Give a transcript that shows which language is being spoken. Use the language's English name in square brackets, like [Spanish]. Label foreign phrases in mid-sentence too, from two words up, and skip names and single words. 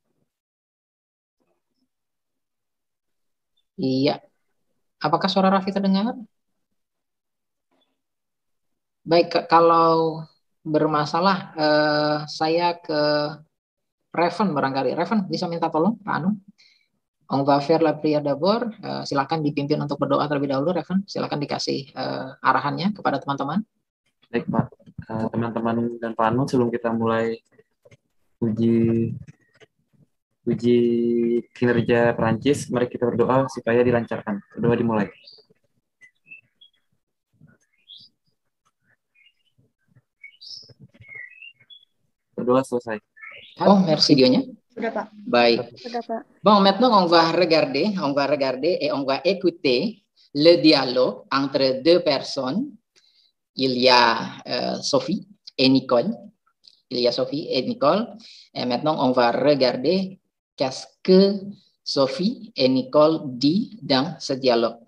[Indonesian] Iya. Apakah suara Raffi terdengar? Baik, kalau bermasalah, saya ke Reven barangkali. Reven bisa minta tolong, Pak Anung. [French] On va faire la prière d'abord. [Indonesian] Silakan dipimpin untuk berdoa terlebih dahulu, Reven. Silakan dikasih arahannya kepada teman-teman. Baik, Pak. Teman-teman dan Pak Anung, sebelum kita mulai uji kinerja Perancis, mari kita berdoa supaya dilancarkan. Berdoa dimulai. Berdoa selesai. Oh, merci videonya. Sudah, Pak. Baik. Sudah, Pak. [French] Bon, maintenant on va regarder et on va écouter le dialogue entre deux personnes. Il y a Sophie et Nicole. Il y a Sophie et Nicole. Et maintenant on va regarder qu'est-ce que Sophie et Nicole disent dans ce dialogue.